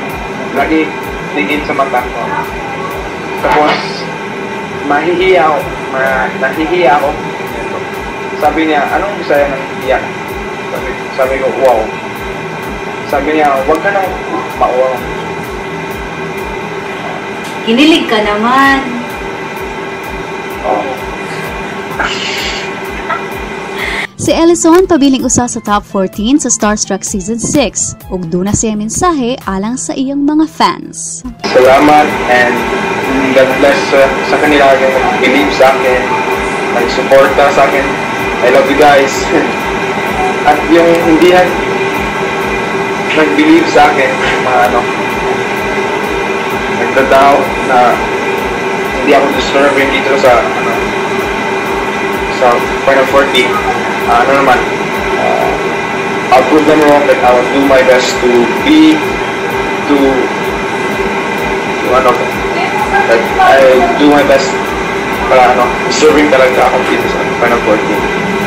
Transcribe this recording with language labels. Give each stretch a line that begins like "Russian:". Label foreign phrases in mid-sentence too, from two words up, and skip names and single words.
Filipino: Lagi tingin sa mata ko. Tapos, mahihiya ako. Nahihiya ako. Sabi niya, anong Bisaya ng hiya? Sabi ko, wow. Sabi niya, huwag ka nang mauwa. Kinilig ka naman. Oh.
Cebuano: Si Elyson pabiling usa sa top 14 sa Starstruck Season 6 ug duna siya mensahe alang sa iyang mga fans.
Filipino: Salamat
English: and God bless
Filipino: sa kanila yung nag-believe sa akin, nag-suporta sa akin.
English: I love you guys.
Filipino: At yung hindi nag-believe sa akin, nagdadoubt na hindi ako deserving dito sa Final 40.
English: I'll prove them wrong that I will do my best to that I'll do my best
Filipino: para deserving talaga ako dito sa Final 40.